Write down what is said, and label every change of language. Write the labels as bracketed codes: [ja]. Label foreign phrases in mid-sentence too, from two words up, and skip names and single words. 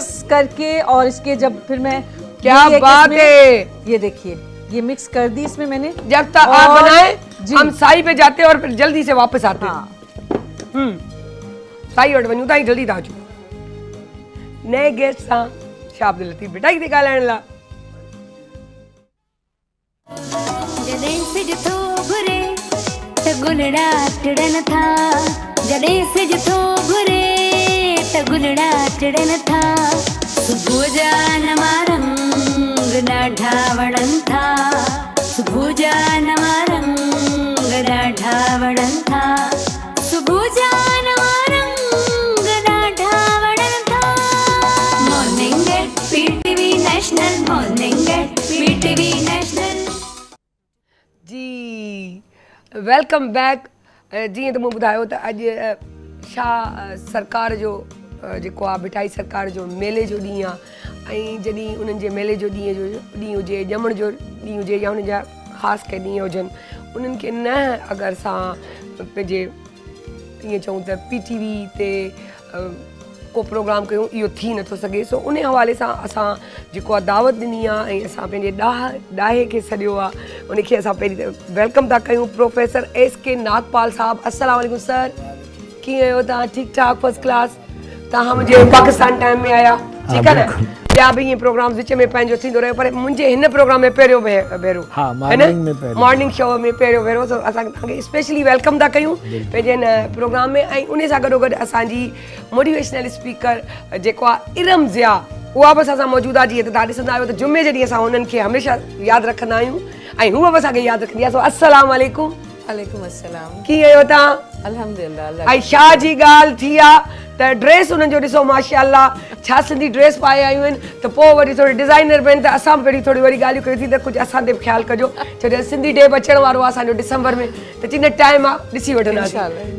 [ur] مکس کر کے، اور اس کے جب پھر میں, کیا بات ہے, یہ دیکھیے یہ مکس کر دی اس میں میں نے. جب تک آپ بنائے ہم سائی پہ جاتے ہیں اور پھر جلدی سے واپس آتے ہیں. [sd] साई वट वञूं था जल्दी था नए गेस्ट सां छा अब्दुल लतीफ़ बेटा ही ॻाल्हाइण लाइ। जॾहिं सिज थो घुरे त गुलड़ा टिड़न था, जॾहिं सिज थो घुरे त गुलड़ा टिड़न था। सुबुह जा नवा रंग ॾाढा वणनि था, सुबुह जा नवा रंग ॾाढा वणनि था, सुबुह जा नवा रंग ॾाढा वणनि था। [en] Morning at PTV National, Morning at PTV National. जी welcome back. [sd] जीअं त मूं ॿुधायो त अॼु छा सरकार जो जेको आहे भिटाई सरकार जो मेले जो ॾींहुं आहे, ऐं जॾहिं उन्हनि जे मेले जो ॾींहुं हुजे, ॼमण जो ॾींहुं हुजे, या हुन जा ख़ासि के ॾींहं हुजनि, उन्हनि खे न अगरि असां पंहिंजे ईअं चऊं त पीटीवी ते को प्रोग्राम कयूं, इहो थी नथो सघे। सो उन हवाले सां असां जेको आहे दावत ॾिनी आहे, ऐं असां पंहिंजे ॾाहे खे सॾियो आहे, उनखे असां पहिरीं वेलकम था कयूं। प्रोफेसर एस.के. नागपाल साहब, [ar] السلام عليكم [sd] सर, कीअं आहियो तव्हां? ठीकु ठाक, [en] first class. [sd] तव्हां मुंहिंजे पाकिस्तान टाइम में आया, ठीकु आहे न? ॿिया बि ईअं प्रोग्राम विच में पंहिंजो थींदो रहियो, पर मुंहिंजे हिन प्रोग्राम में पहिरियों भेरो, [en] morning show [sd] में पहिरियों भेरो। असां तव्हांखे [en] specially welcome [sd] था कयूं पंहिंजे हिन प्रोग्राम में। ऐं उन सां गॾोगॾु असांजी [en] motivational speaker [sd] जेको आहे इरम ज़िया, उहा बि असां मौजूदु आहे। जीअं त तव्हां ॾिसंदा आहियो त जुमे जे ॾींहुं असां हुननि खे हमेशह यादि रखंदा आहियूं, ऐं हूअ बि असांखे यादि रखंदी आहे। [ar] सो السلام عليكم. وعليكم السلام. [sd] कीअं आहियो तव्हां? [ar] अल्हम्दुलिल्लाह। [sd] ऐं शाह जी ॻाल्हि थी आहे त ड्रेस उन्हनि जो ॾिसो माशाअल्लाह, छा सिंधी ड्रेस पाए आयूं आहिनि, त पोइ वरी थोरी डिज़ाइनर बि आहिनि, त असां बि पहिरीं थोरी वरी ॻाल्हियूं कयूं थी त कुझु असां ते बि ख़्यालु कजो, छो जो सिंधी डे बि अचण वारो आहे असांजो डिसंबर में, त चिन टाइम आहे ॾिसी वठंदासीं।